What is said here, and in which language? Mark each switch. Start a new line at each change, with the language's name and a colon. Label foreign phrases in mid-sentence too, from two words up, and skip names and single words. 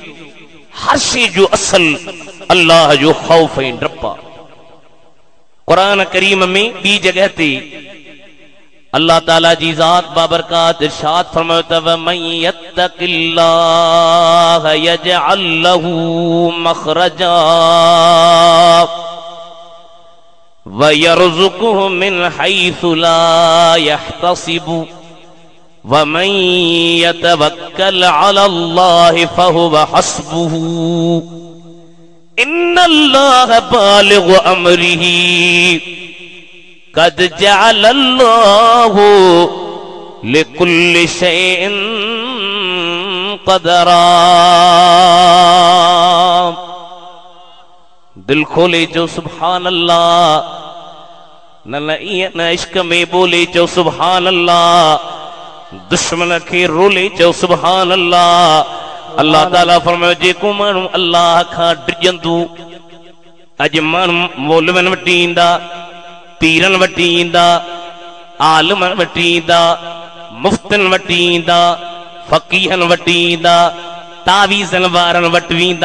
Sindhi: हर शइ जो असल अल्लाह जो ख़ौफ़ ऐं डप आहे। कुरान करीम में बी जगह ते अल्लाह ताला जी ज़ात बाबरकात इरशाद फरमायो त
Arabic: من يتق الله يجعل له مخرجا ويرزقه من حيث لا يحتسب ومن يتوكل على الله فهو حسبه إن الله بالغ أمره قد جعل الله لكل شيء قدرا.
Sindhi: दिल खोले जो सुभान अल्लाह, न ईअं इश्क में बोले जो सुभान अल्लाह, दुश्मन के रोले जो सुभान अल्लाह। अल्लाह ताला फरमायो जेको माण्हू अल्लाह खां डिॼंदो, अॼु माण्हू मौलविन वटि ईंदा, पीरन वटि ईंदा, आलिमन वटि ईंदा, मुफ्तिन वटि ईंदा, फ़क़ीहन वटि ईंदा, तावीज़न वारनि वटि वेंदा।